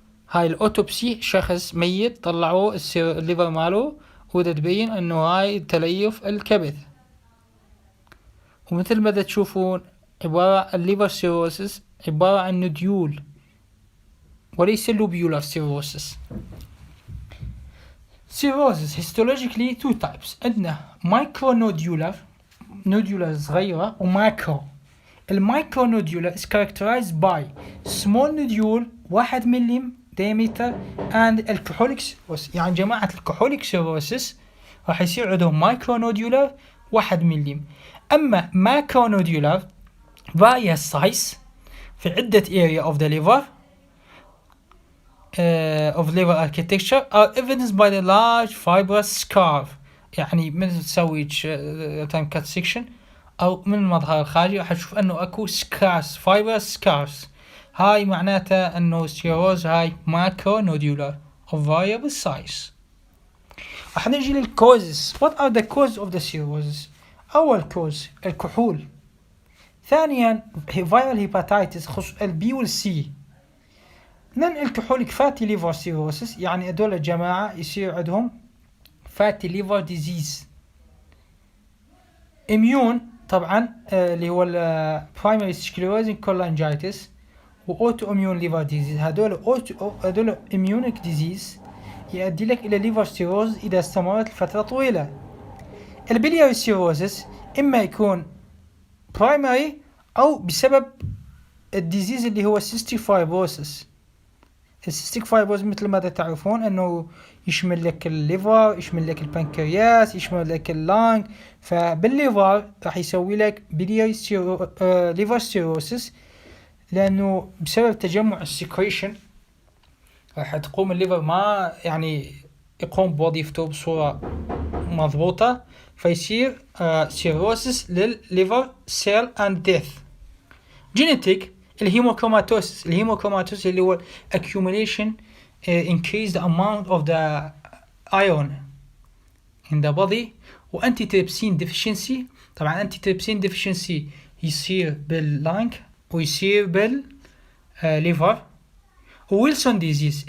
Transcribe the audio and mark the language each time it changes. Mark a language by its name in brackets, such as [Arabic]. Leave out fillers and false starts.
[Arabic] هاي الأوتوبسي شخص ميت طلعوه الليفر ماله وده تبين انه هاي تليف الكبد. ومثل ما تشوفون عبارة الليفر سيروسس عبارة عن نوديول وليس لوبيولار سيروسس. [English] Cirrhosis histologically two types. [Arabic] عندنا مايكرو نوديولار صغيرة وماكرو. [English] المايكرو nodular is characterized by small nodule 1 ملم diameter and alcoholic cirrhosis. [Arabic] يعني جماعة الكحوليك سيروسس راح يصير عندهم مايكرو نوديولار 1 ملم. [English] أما macro nodular various size في عدة area of the liver of liver architecture are evidenced by the large fibrous scar. [Arabic] يعني من تسوي time cut section أو من المظهر الخارجي راح تشوف أنه أكو scars, fibrous scars. هاي معناتها أنه السيروز هاي ماكرو نوديولار [English] of variable size. [Arabic] راح نجي للكوزز. [English] What are the causes of the cirrhosis? [Arabic] أول كوز الكحول. ثانيا viral hepatitis خصوص البي والسي. [English] non alcoholic fatty liver cirrhosis [Arabic] يعني هذول الجماعة يصير عندهم [English] fatty liver disease. immune [Arabic] طبعا اللي هو [English] primary sclerosing cholangitis وأوتو إميون ليفر ديزيز. [Arabic] هذول إميونيك ديزيز يؤدي لك إلى ليفر سيروز إذا استمرت لفترة طويلة. البلياري سيروزس إما يكون برايمري أو بسبب الديزيز اللي هو سيستيك فايبروسس. السيستيك فايبروز مثل ما تعرفون أنه يشمل لك الليفر، يشمل لك البنكرياس، يشمل لك اللانج. فبالليفر راح يسوي لك بلياري ليفر سيروسس لأنه بسبب تجمع السكريشن راح تقوم الليفر ما يعني يقوم بوظيفته بصورة مضبوطة فيصير سيروسس للليفر سيل اند ديث. [English] genetic الهيموكروماتوسيس [Arabic] اللي هو [English] accumulation increase the amount of the iron in the body. وانتي deficiency. [Arabic] طبعا انتي deficiency يصير باللانج ويصير بالليفر. وويلسون ديزيز.